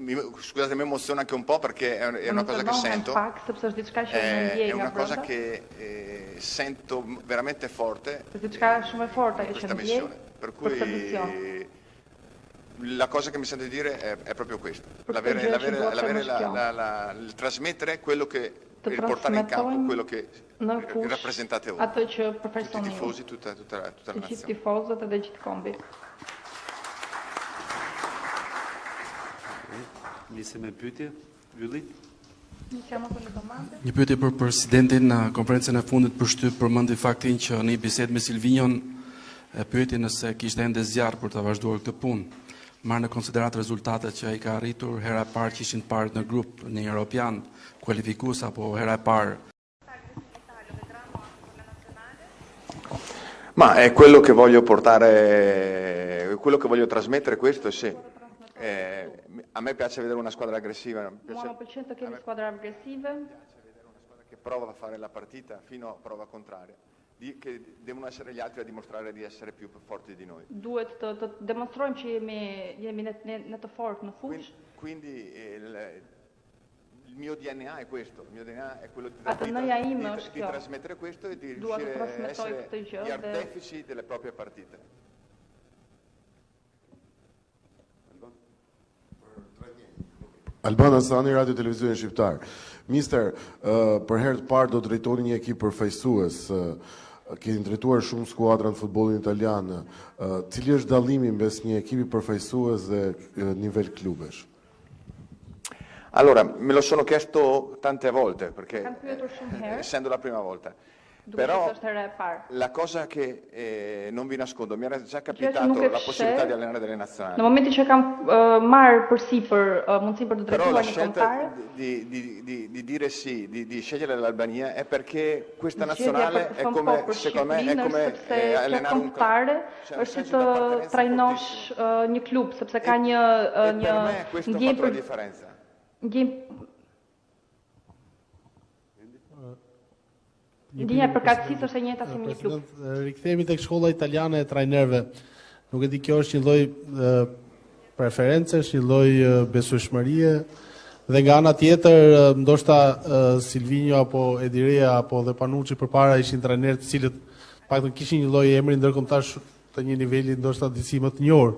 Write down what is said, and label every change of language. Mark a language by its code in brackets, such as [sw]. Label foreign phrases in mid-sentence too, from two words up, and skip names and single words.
[it] mi emoziona anche un po' perché è una cosa che sento, è una cosa che sento veramente forte questa missione, per cui la cosa che mi sento di dire è proprio questo, il trasmettere quello che e riportare in campo quello che rappresentate voi, tutti i tifosi, tutta la nazione. [sq] Nisem me pyetje, Ylli. Një pyetje për presidentin. Në konferencën e fundit përmendi faktin që në një bisedë me Silvinion e pyeti nëse kishte ende zjarr për të vazhduar këtë punë. Marrë në konsiderat rezultatet që ai ka arritur, hera e parë që ishin parë në grup në Europian, kualifikues apo hera e parë? [it] Ma è quello che voglio portare, quello che voglio trasmettere questo, sì. A me piace vedere una squadra aggressiva, mi piace vedere una squadra che prova a fare la partita fino a prova contraria, che devono essere gli altri a dimostrare di essere più forti di noi. [sq] Duhet të demonstrojmë që jemi në të fortë në fushë. [it] Quindi il mio DNA è questo, il mio DNA è quello di trasmettere questo e di riuscire a essere gli artefici delle proprie partite. [sq] Alban Asani, Radio Televizionin Shqiptar. Mister, për herë të parë do drejtoni një ekip përfaqësues. Keni drejtuar shumë skuadra në futbollin italian. Cili është dallimi mes një ekipi përfaqësues dhe nivel klubesh? [it] Allora, me lo sono chiesto tante volte, perché essendo la prima volta. Però la cosa che non vi nascondo, mi era già capitato la possibilità di allenare delle nazionali. [sq] Në momentin që kam marrë përsipër mundësi për të drejtuar një kombëtare, [it] di dire sì, di scegliere l'Albania è perché questa nazionale è come, secondo me, è come allenare un club. [sq] Është të trajnosh një klub, sepse ka një ndjenjë për differenza. Ndjenja përkatësisë është e njëjta si me një klub. Rikthehemi tek shkolla italiane e trajnerëve. Nuk e di, kjo është një lloj preferencesh, një lloj besueshmërie, dhe nga ana tjetër ndoshta Silvinio apo Edirea apo dhe Panucci përpara ishin trajnerë të cilët paktën kishin një lloj emri ndërkombëtar të një niveli ndoshta disi më të njohur.